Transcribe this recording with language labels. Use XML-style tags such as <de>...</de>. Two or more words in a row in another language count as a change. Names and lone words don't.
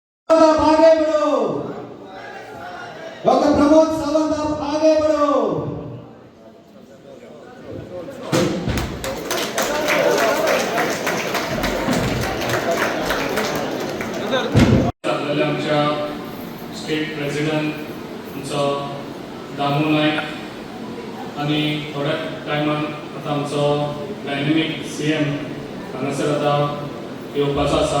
<hi>आगे बढ़ो, डॉक्टर प्रमोद सावंत आप आगे बढ़ो।</hi> <kok>आमच्या</kok> <en>state president</en> <kok>आमचो दामू नायक आणि थोड्या टायमान आता आमचो</kok> <en>dynamic CM</en> <kok>हांगासर आता येवपाचो आसा।</kok>